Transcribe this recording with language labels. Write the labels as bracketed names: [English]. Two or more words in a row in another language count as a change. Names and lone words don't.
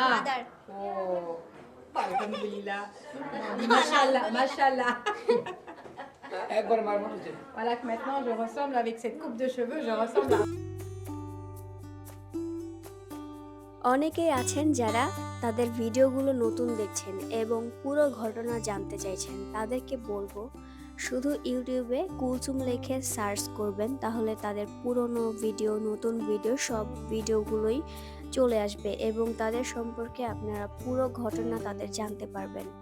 [English] Ma. mother. [Arabic] Oh. الحمد لله. ما شاء الله، ما شاء الله. [Bangla] একবার মার মতো [French] Voilà que maintenant je ressemble avec cette coupe de cheveux, je ressemble à... [Bangla] অনেকেই আছেন যারা তাদের ভিডিওগুলো নতুন দেখছেন এবং পুরো ঘটনা জানতে চাইছেন। তাদেরকে বলবো শুধু ইউটিউবে কুলসুম লিখে সার্চ করবেন, তাহলে তাদের পুরনো ভিডিও, নতুন ভিডিও, সব ভিডিওগুলোই চলে আসবে এবং তাদের সম্পর্কে আপনারা পুরো ঘটনা তাদের জানতে পারবেন।